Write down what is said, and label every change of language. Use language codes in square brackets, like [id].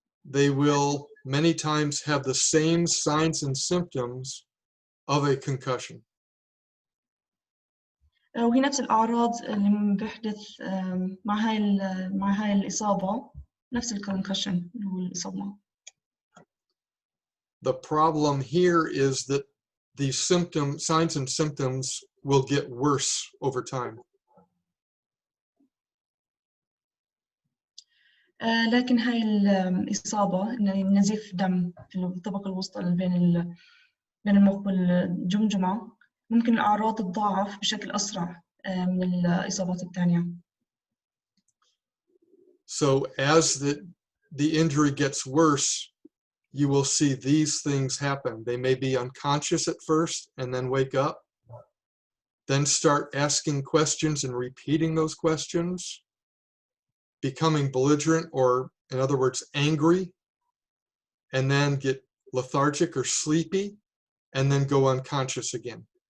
[en] They will many times have the same signs and symptoms of a concussion. [ar] وهي نفس الأعراض اللي بيحدث مع هاي الإصابة، نفس الكونكشن اللي هو الإصابة. [en] The problem here is that the signs and symptoms will get worse over time. [ar] لكن هاي الإصابة نزيف دم في الطبقة الوسطى بين المخ والجمجمة ممكن الأعراض تتضاعف بشكل أسرع من الإصابات الثانية. [en] So as the injury gets worse, you will see these things happen. They may be unconscious at first and then wake up, then start asking questions and repeating those questions, becoming belligerent, or in other words, angry, and then get lethargic or sleepy, and then go unconscious again.